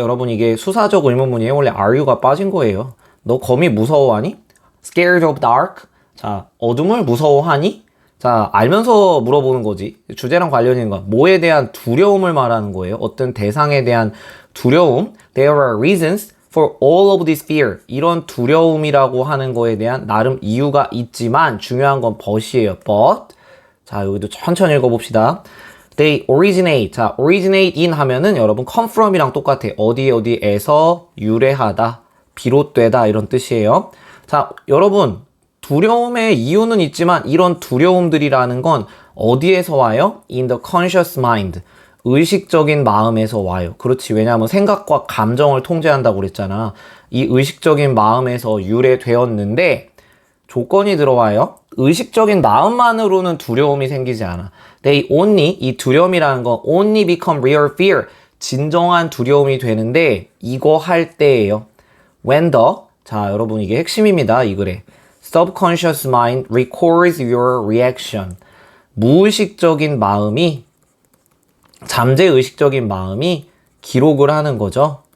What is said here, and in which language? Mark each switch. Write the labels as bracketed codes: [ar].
[ko] 여러분 이게 수사적 의문문이에요. 원래 are가 빠진 거예요. 너 거미 무서워하니? [en] Scared of dark. [ko] 자, 어둠을 무서워하니? 자, 알면서 물어보는 거지. 주제랑 관련 있는 건 뭐에 대한 두려움을 말하는 거예요. 어떤 대상에 대한 두려움. [en] There are reasons for all of this fear. [ko] 이런 두려움이라고 하는 거에 대한 나름 이유가 있지만 중요한 건 but이에요. [en] but. [ko] 자, 여기도 천천히 읽어봅시다. [en] They originate. [ko] 자, originate in 하면은 여러분 [en] come from [ko] 이랑 똑같아. 어디에서 유래하다, 비롯되다 이런 뜻이에요. 자, 여러분 두려움의 이유는 있지만 이런 두려움들이라는 건 어디에서 와요? [en] In the conscious mind. [ko] 의식적인 마음에서 와요. 그렇지. 왜냐하면 생각과 감정을 통제한다고 그랬잖아. 이 의식적인 마음에서 유래되었는데 조건이 들어와요. 의식적인 마음만으로는 두려움이 생기지 않아. [en] They only, [ko] 이 두려움이라는 건 [en] only become real fear. [ko] 진정한 두려움이 되는데 이거 할 때예요. [en] When the, [ko] 자 여러분 이게 핵심입니다. 이 글에. [en] Subconscious mind records your reaction. [ko] 무의식적인 마음이, 잠재의식적인 마음이 기록을 하는 거죠.